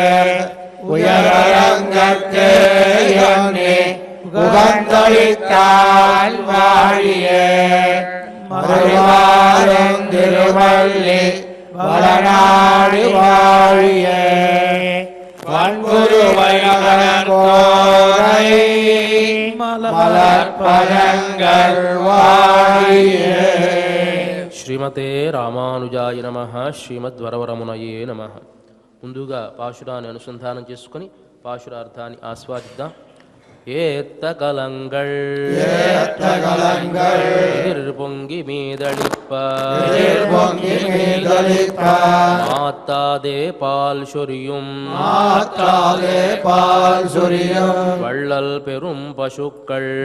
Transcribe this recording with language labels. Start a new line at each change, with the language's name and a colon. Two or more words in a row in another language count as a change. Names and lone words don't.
Tamil: உயரங்கத்தே எண்ணி உகந்தளித்தால் வாழியே மறுவாரும் திருவள்ளி வளநாடு வாழியே வன்புருவை நகர்கோரை மலர்பதங்கள் வாழியே.
Sanskrit: శ్రీమతే రామానుజాయ నమః. శ్రీమద్వరవరమునయే నమః.
Telugu: ముందుగా పాశురాన్ని అనుసంధానం చేసుకుని పాశురార్థాన్ని ఆస్వాదిద్దాం.
Tamil: ஏத்தகலங்கள் எதிர்பொங்கி மீதளிப்ப மாத்தாதே பால் சொரியும் வள்ளல் பெரும் பசுக்கள்